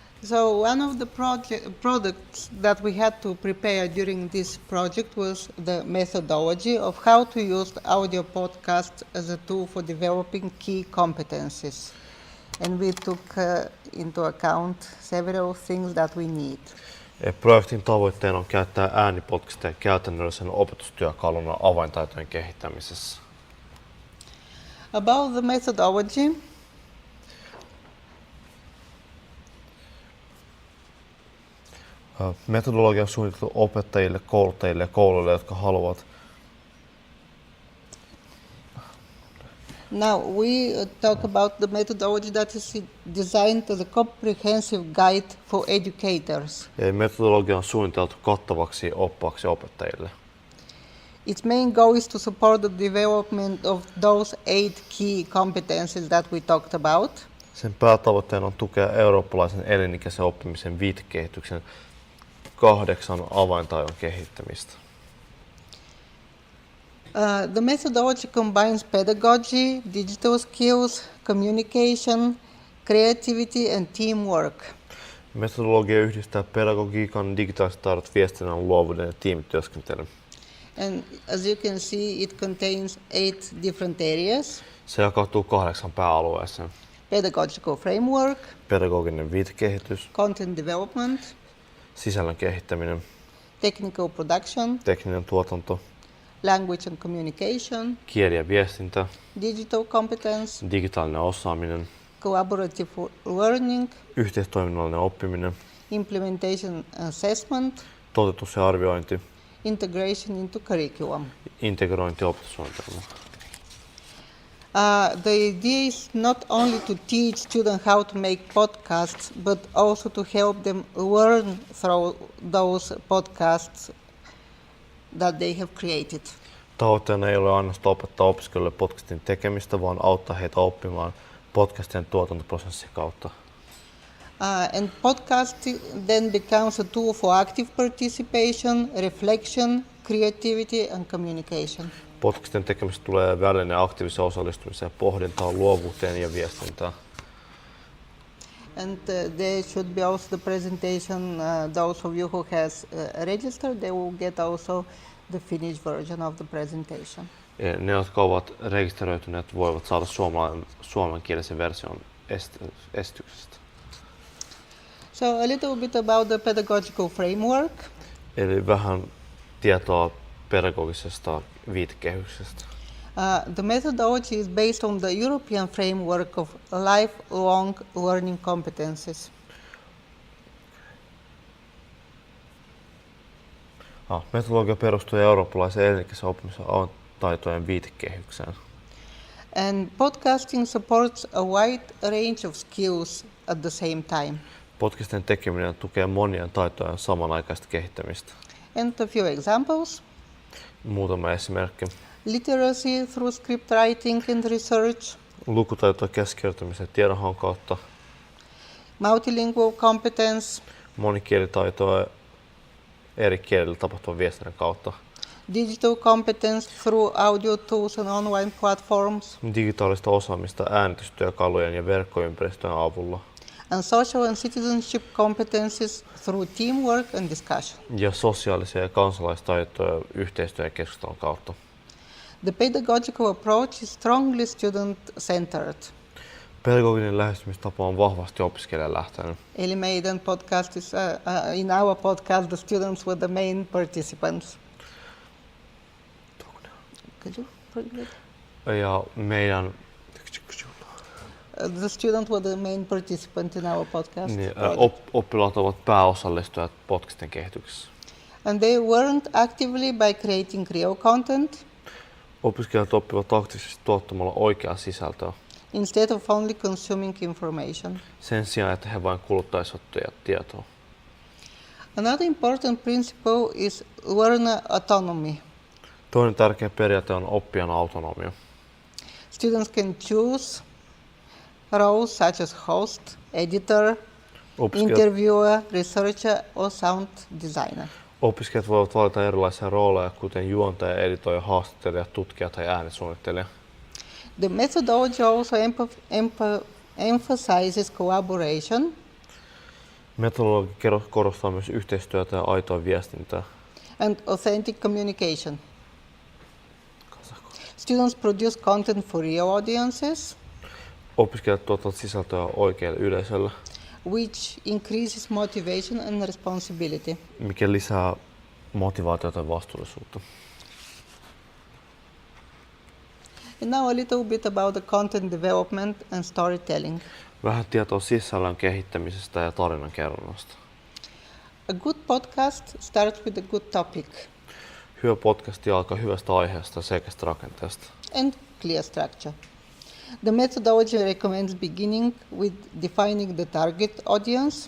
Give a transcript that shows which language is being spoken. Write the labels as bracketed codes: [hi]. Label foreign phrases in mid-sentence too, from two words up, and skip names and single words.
[en] So one of the products that we had to prepare during this project was the methodology of how to use audio podcasts as a tool for developing key competencies. And we took into account several things that we need. [fi] Projektin tavoitteena on käyttää äänipodcastia käytännöllisen opetustyökaluna avaintaitojen kehittämisessä. [en] About the methodology, [fi] Metodologia on suunniteltu opettajille, kouluttajille ja kouluille, jotka haluavat. [en] now we talk about the methodology that is designed as a comprehensive guide for educators. [fi] Eli metodologia on suunniteltu kattavaksi oppaaksi opettajille. [en] Its main goal is to support the development of those 8 key competencies that we talked about. [fi] Sen päätavoitteena on tukea eurooppalaisen elinikäisen oppimisen viitekehityksen 8 avaintaidon kehittämistä. [en] The methodology combines pedagogy, digital skills, communication, creativity and teamwork. [fi] Metodologia yhdistää pedagogiikan, digitaaliset taidot, viestinnän, luovuuden ja tiimityöskentelyn. [en] And as you can see, it contains 8 different areas. [fi] Se jakautuu 8 pääalueeseen. [en] Pedagogical framework, [fi] Pedagoginen viitekehitys, [en] content development, [fi] sisällön kehittäminen, [en] technical production, [fi] tekninen tuotanto, [en] language and communication, [fi] kieli ja viestintä, [en] digital competence, [fi] digitaalinen osaaminen, [en] collaborative learning, [fi] yhteistoiminnallinen oppiminen, [en] implementation assessment, [fi] toteutus ja arviointi, [en] integration into curriculum. [fi] integrointi opetussuunnitelma. [en] The idea is not only to teach students how to make podcasts, but also to help them learn through those podcasts that they have created. [fi] Tavoitteena ei ole ainoastaan opettaa opiskelijoille podcastin tekemistä, vaan auttaa heitä oppimaan podcastien tuotantoprosessin kautta. [en] And podcast then becomes a tool for active participation, reflection, creativity and communication. [fi] Podcastien tekemistä tulee väline aktiiviseen osallistumiseen, pohdintaan, luovuuteen ja viestintään. [en] And there should be also the presentation. Those of you who has registered, they will get also the Finnish version of the presentation. [fi] Ne, jotka ovat rekisteröityneet, voivat saada suomenkielisen version esityksestä. [en] So a little bit about the pedagogical framework. [fi] Eli vähän tietoa pedagogisesta viitekehyksestä. [en] The methodology is based on the European framework of lifelong learning competencies. [fi] Metodologia perustuu eurooppalaisen elinikäisen oppimisen taitojen viitekehykseen. [en] And podcasting supports a wide range of skills at the same time. [fi] Podcastien tekeminen tukee monien taitojen samanaikaista kehittämistä. [en] And a few examples. [fi] Muutama esimerkki. [en] Literacy through script writing and research. [fi] Lukutaitoa käsikirjoittamisen ja tiedonhaun kautta. [en] Multilingual competence. [fi] Monikielitaitoa eri kielillä tapahtuvan viestinnän kautta. [en] Digital competence through audio tools and online platforms. [fi] Digitaalista osaamista äänitystyökalujen ja verkkoympäristöjen avulla. [en] And social and citizenship competences through teamwork and discussion. [fi] Ja sosiaalisia ja kansalaistaitoja yhteistyön ja keskustelun kautta. [en] The pedagogical approach is strongly student-centered. [fi] Pedagoginen lähestymistapa on vahvasti opiskelijalähtöinen. Eli meidän [en] podcast is, in our podcast, the students were the main participants. Could you repeat? [fi] Ja meidän [en] The students were the main participant in our podcast. [fi] niin, oppilaat ovat pääosallistujat podcastin kehityksessä. [en] And they learned actively by creating real content [fi] Opiskelijat oppivat aktiivisesti tuottamalla oikeaa sisältöä [en] instead of only consuming information. [fi] sen sijaan, että he vain kuluttaisivat tietoa. [en] Another important principle is learner autonomy. [fi] Toinen tärkeä periaate on oppijan autonomia. [en] Students can choose roles such as host, editor, interviewer, researcher or sound designer. [fi] Opiskelijat voivat valita erilaisia rooleja, kuten juontaja, editoija, haastattelija, tutkija tai äänisuunnittelija. [en] The methodology also emphasizes collaboration. [fi] Metodologia korostaa myös yhteistyötä ja aitoa viestintää. [en] and authentic communication. Students produce content for real audiences, [fi] Opiskelijat tuottavat sisältöä oikealle yleisölle, [en] which increases motivation and responsibility. [fi] mikä lisää motivaatiota ja vastuullisuutta. [en] And now a little bit about the content development and storytelling. [fi] Vähän tietoa sisällön kehittämisestä ja tarinankerronnasta. [en] A good podcast starts with a good topic [fi] Hyvä podcasti alkaa hyvästä aiheesta ja selkeästä rakenteesta. [en] and clear structure. The methodology recommends beginning with defining the target audience